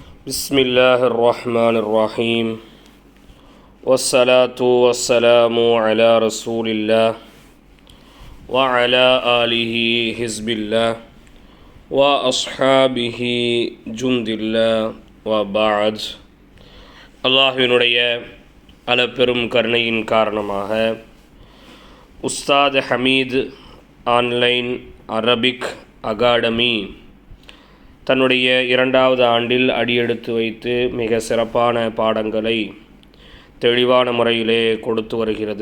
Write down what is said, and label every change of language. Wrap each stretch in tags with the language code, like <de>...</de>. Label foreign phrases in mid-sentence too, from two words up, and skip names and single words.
<ar>بسم الله الرحمن الرحيم والصلاة والسلام على رسول الله وعلى آله حزب الله وأصحابه جند الله وبعد</ar> <ta>அல்லாஹ்வினுடைய அளப்பெரும் கருணையின் காரணமாக உஸ்தாத் ஹமீத் ஆன்லைன் அரபிக் அகாடமி தன்னுடைய 2வது ஆண்டில் அடியெடுத்து வைத்து மிக சிறப்பான பாடங்களை தெளிவான முறையிலே கொடுத்து வருகிறது.</ta>